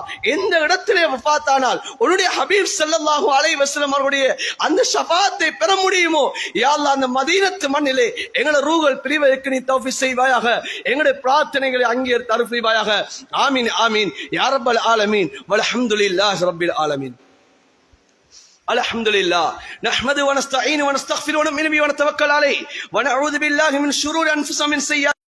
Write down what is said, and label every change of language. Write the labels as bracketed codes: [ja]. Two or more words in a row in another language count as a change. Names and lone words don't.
[ta] எந்த இடத்திலே வஃபாத்தானால் உன்னுடைய ஹபீப் [ar] صلى الله عليه وسلم [ta] அவர்களுடைய அந்த ஷஃபாத்தை பெற முடியுமோ [ar] يا الله, [ta] அந்த மதீனத்து மண்ணிலே எங்களுடைய ரூஹல் பிரிவதற்கு நீ தௌஃபீக் செய்வாயாக. எங்களுடைய பிரார்த்தனைகளை அங்கீகரித்து அருள் புரிவாயாக. [ar] آمين آمين يا رب العالمين والحمد لله رب العالمين. الحمد لله نحمده ونستعينه ونستغفره ونؤمن به ونتوكل عليه ونعوذ بالله من شرور انفسنا ومن سيئات